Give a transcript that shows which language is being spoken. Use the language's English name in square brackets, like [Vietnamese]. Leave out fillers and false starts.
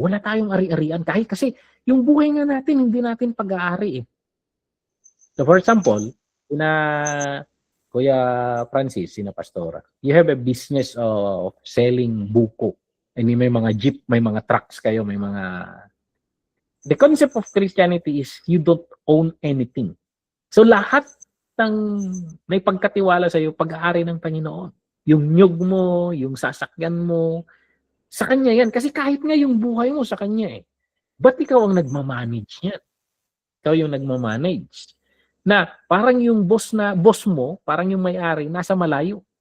[Filipino] Wala tayong ari-arian. Kahit kasi yung buhay nga natin, hindi natin pag-aari eh. [English] So for example, Kuya Francis, [Filipino] sina Pastora, [English] you have a business of selling buko. I mean, [Filipino] may mga jeep, may mga trucks kayo, may mga... [English] The concept of Christianity is you don't own anything. [Filipino] So lahat ng may pagkatiwala sa iyo, pag-aari ng Panginoon. Yung nyug mo, yung sasakyan mo, sa Kanya yan. Kasi kahit nga yung buhay mo sa Kanya eh. Ba't ikaw ang nagmamanage yan? Ikaw yung nagmamanage. Na parang yung boss mo, parang yung may-ari, nasa malayo.